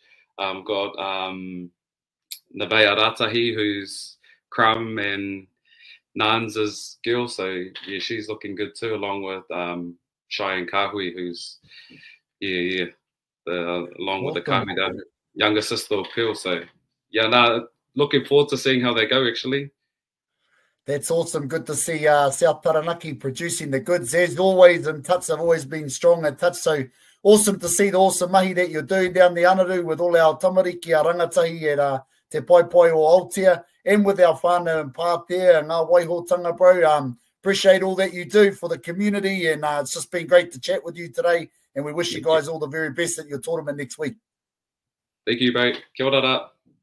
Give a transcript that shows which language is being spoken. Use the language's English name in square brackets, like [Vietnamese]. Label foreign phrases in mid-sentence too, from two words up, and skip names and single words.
[English] Got Nevaeh Ratahi, who's Crumb and Nan's girl, so yeah, she's looking good too, along with Cheyenne Kahui, who's along with the Kahui, the younger sister of Pearl. So yeah, looking forward to seeing how they go actually. That's awesome. Good to see South Taranaki producing the goods as always, and Touch have always been strong at Touch. So awesome to see the awesome mahi that you're doing down the Anaru with all our tamariki, our rangatahi at Te Paepae or Aotea, and with our whānau and Pātea and Ngā Waihotanga, bro. Appreciate all that you do for the community, and it's just been great to chat with you today, and we wish you guys all the very best at your tournament next week. Thank you, mate. Kia ora.